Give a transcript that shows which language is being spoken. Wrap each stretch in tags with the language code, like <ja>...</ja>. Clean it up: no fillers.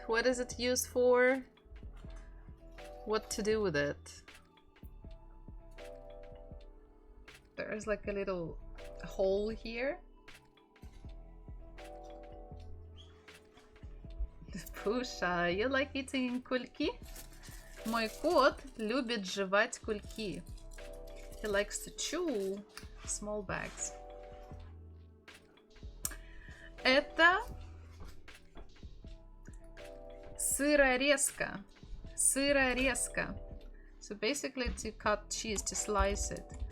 <en>What is it used for? What to do with it? There's like a little hole here. Pusha, you like eating кульки?</en> <ru>Мой кот любит жевать кульки.</ru> <en>He likes to chew small bags.</en> <ru>Это сырорезка. Сырорезка.</ru> <en>So basically to cut cheese, to slice it.</en>